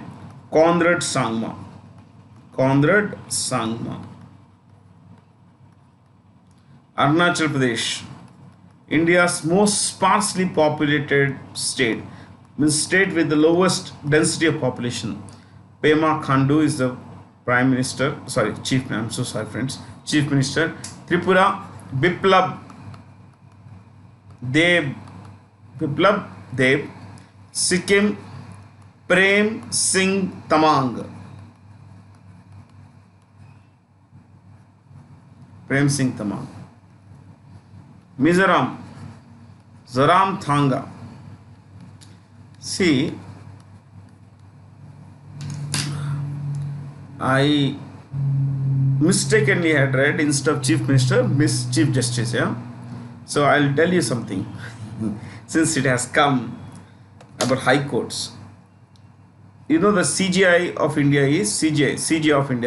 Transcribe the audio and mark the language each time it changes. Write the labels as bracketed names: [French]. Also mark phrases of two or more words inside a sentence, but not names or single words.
[English] Conrad Sangma. Arunachal Pradesh, India's most sparsely populated state, means state with the lowest density of population. Pema Khandu is the Prime Minister, Chief Minister. Tripura, Biplab Dev. Sikkim, Prem Singh Tamang. Mizoram, Zoram Thanga. See, I mistakenly had read instead of Chief Minister, Miss Chief Justice. Yeah, so I'll tell you something. Since it has come about high courts, you know the CGI of India is CJ of India.